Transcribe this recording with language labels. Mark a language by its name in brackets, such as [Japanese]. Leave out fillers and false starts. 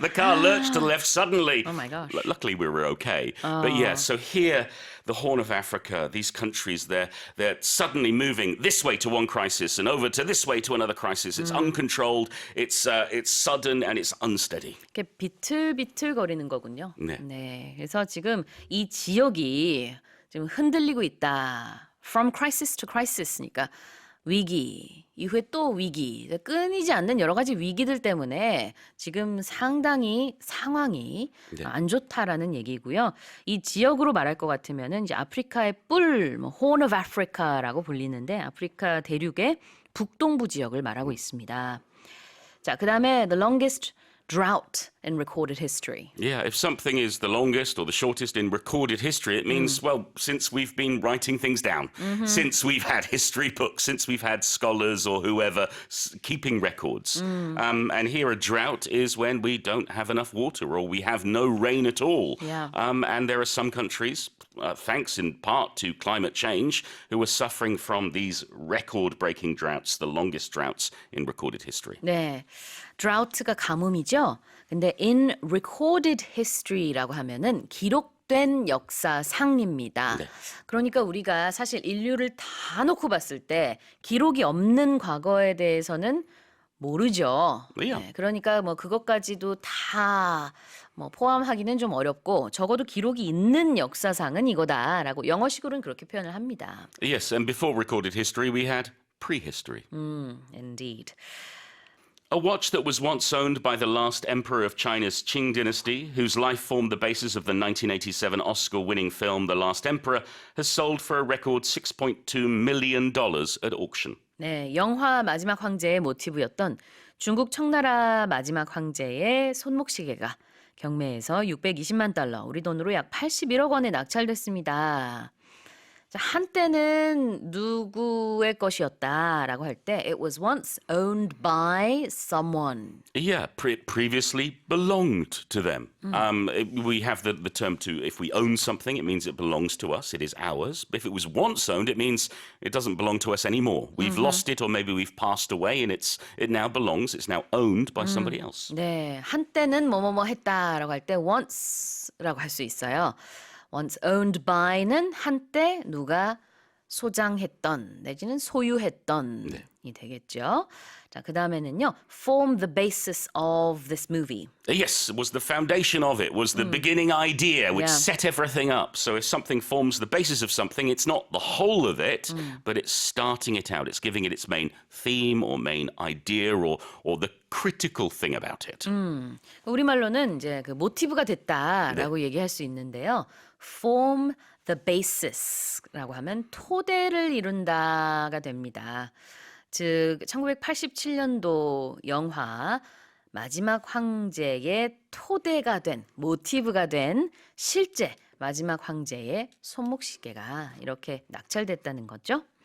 [English] The car lurched to the left suddenly. Oh, my gosh. Luckily, we were okay. But yeah, so here, the Horn of Africa, these countries, they're suddenly moving this way to one crisis and over to this way to another crisis. It's uncontrolled, it's sudden, and it's unsteady. [Korean] 이렇게 비틀비틀 거리는 거군요. 네. 그래서 지금 이 지역이 지금 흔들리고 있다. [English] From crisis to crisis [Korean] 니까 위기, 이후에 또 위기, 끊이지 않는 여러 가지 위기들 때문에 지금 상당히 상황이 안 좋다라는 얘기고요. 이 지역으로 말할 것 같으면은 이제 아프리카의 뿔, Horn of Africa라고 불리는데 아프리카 대륙의 북동부 지역을 말하고 있습니다. 자, 그다음에 [English] the longest drought in recorded history. Yeah, if something is the longest or the shortest in recorded history, it means, well, since we've been writing things down, since we've had history books, since we've had scholars or whoever keeping records. And here a drought is when we don't have enough water or we have no rain at all. Yeah. And there are some countries, thanks in part to climate change, who are suffering from these record-breaking droughts, the longest droughts in recorded history. [Korean] 네, drought가 가뭄이죠. 근데 [English] in recorded history [Korean] 라고 하면은 기록된 역사상입니다. 네. 그러니까 우리가 사실 인류를 다 놓고 봤을 때 기록이 없는 과거에 대해서는 모르죠. [English] Yeah. [Korean] 네, 그러니까 뭐 그것까지도 다 뭐 포함하기는 좀 어렵고 적어도 기록이 있는 역사상은 이거다라고 영어식으로는 그렇게 표현을 합니다. [English] Yes, and before recorded history, we had prehistory. Indeed. A watch that was once owned by the last emperor of China's Qing dynasty, whose life formed the basis of the 1987 Oscar-winning film The Last Emperor, has sold for a record $6.2 million at auction. [Korean] 네, 영화 마지막 황제의 모티브였던 중국 청나라 마지막 황제의 손목시계가 경매에서 620만 달러, 우리 돈으로 약 81억 원에 낙찰됐습니다. 자, 한때는 누구의 것이었다라고 할 때 [English] it was once owned by someone. Yeah, previously belonged to them. We have the term to, if we own something, it means it belongs to us, it is ours. But if it was once owned, it means it doesn't belong to us anymore. We've lost it or maybe we've passed away and it now belongs, it's now owned by somebody else. [Korean] 네, 한때는 뭐뭐뭐 했다라고 할 때 once라고 할 수 있어요. [English] once owned by [Korean] 는 한때 누가 소장했던 내지는 소유했던이 되겠죠. 자, 그 다음에는요. [English] Form the basis of this movie. Yes, was the foundation of it, was the beginning idea, which Yeah. set everything up. So if something forms the basis of something, it's not the whole of it, but it's starting it out. It's giving it its main theme or main idea or the critical thing about it. [Korean] 우리말로는 이제 그 모티브가 됐다라고 얘기할 수 있는데요. [English] Form the basis [Korean] 라고 하면 토대를 이룬다가 됩니다. 즉 1987년도 영화 마지막 황제의 토대가 된 모티브가 된 실제 마지막 황제의 손목시계가 이렇게 낙찰됐다는 거죠.